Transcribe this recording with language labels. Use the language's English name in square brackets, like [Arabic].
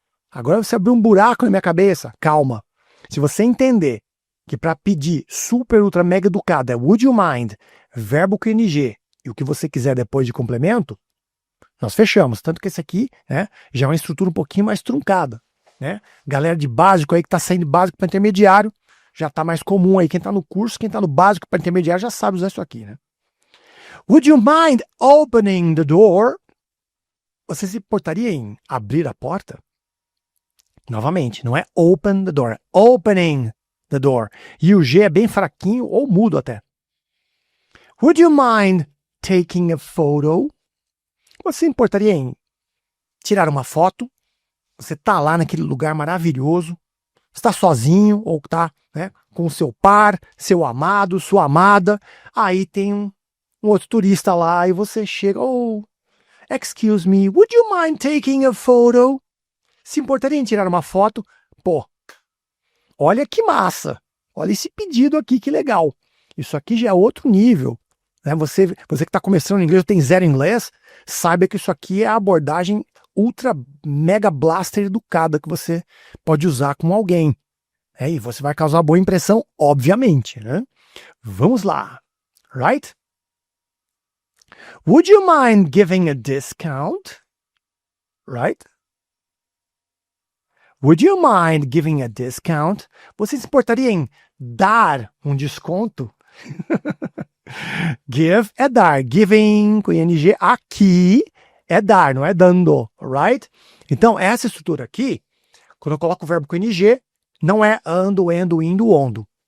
[Portuguese] Agora você abriu um buraco na minha cabeça. Calma. Se você entender que para pedir super, ultra, mega educado é would you mind, verbo com ing e o que você quiser depois de complemento, nós fechamos. Tanto que esse aqui, né, já é uma estrutura um pouquinho mais truncada. Né? Galera de básico aí que está saindo de básico para intermediário, já está mais comum aí. Quem está no curso, quem está no básico para intermediário já sabe usar isso aqui. Né? [English] Would you mind opening the door? [Portuguese] Você se importaria em abrir a porta? Novamente, não é open the door, é opening the door. E o G é bem fraquinho ou mudo até. [English] Would you mind taking a photo? [Portuguese] Você se importaria em tirar uma foto? Você está lá naquele lugar maravilhoso, está sozinho ou está, né, com seu par, seu amado, sua amada. Aí tem um outro turista lá e você chega, oh, [English] excuse me, would you mind taking a photo? [Portuguese] Se importaria em tirar uma foto? Pô, olha que massa. Olha esse pedido aqui, que legal. Isso aqui já é outro nível. Né? Você que está começando em inglês ou tem zero inglês, saiba que isso aqui é a abordagem ultra mega blaster educada que você pode usar com alguém. E você vai causar boa impressão, obviamente. Né? Vamos lá. Right? [English] Would you mind giving a discount? Right? Would you mind giving a discount? [Portuguese] Você se importaria em dar um desconto? Give é dar. Giving com ing aqui é dar, não é dando, right? Então, essa estrutura aqui, quando eu coloco o verbo com ing, não é ando, endo, indo, ondo.